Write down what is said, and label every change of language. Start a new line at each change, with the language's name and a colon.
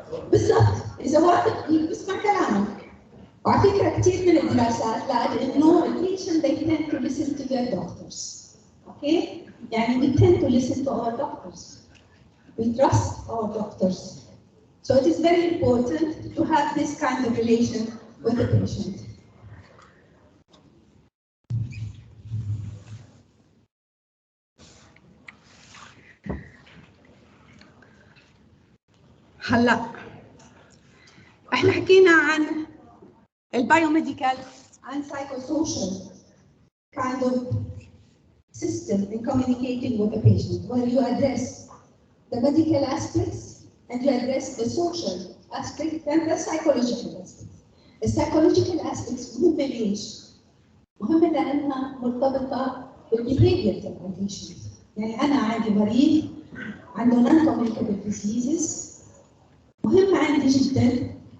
Arabic: بالضبط، إذا واحد بيسمع كلامك. وعلى فكرة كثير من الدراسات لقت إنه البيشنت
English: they tend to listen to their doctors. Okay؟ يعني we tend to listen to our doctors. We trust our doctors. So it is very important to have this kind of relation with the patient.
Arabic: هلا احنا حكينا عن البايوميديكال
English: and psychosocial kind of system in communicating with the patient, where you address the medical aspects and you address the social aspect and the psychological aspects. The psychological aspects
Arabic: مهمة ليش؟ مهمة لأنها مرتبطة بالbehavior تبع البيشنت. يعني أنا عندي مريض عنده non-communicable diseases. مهم عندي جدا